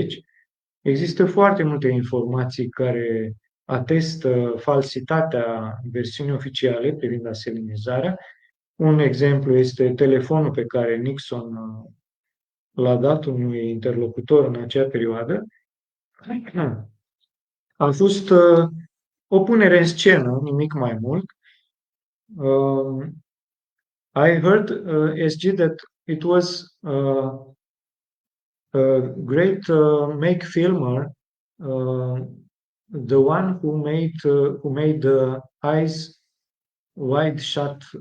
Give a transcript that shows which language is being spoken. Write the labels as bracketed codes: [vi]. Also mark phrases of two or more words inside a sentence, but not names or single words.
[ro] Există foarte multe informații care atestă falsitatea versiunii oficiale privind aselenizarea. Un exemplu este telefonul pe care Nixon l-a dat unui interlocutor în acea perioadă. A fost o punere în scenă, nimic mai mult. [en] I heard, SG, that it was a great make filmer, the one who made the eyes wide shut.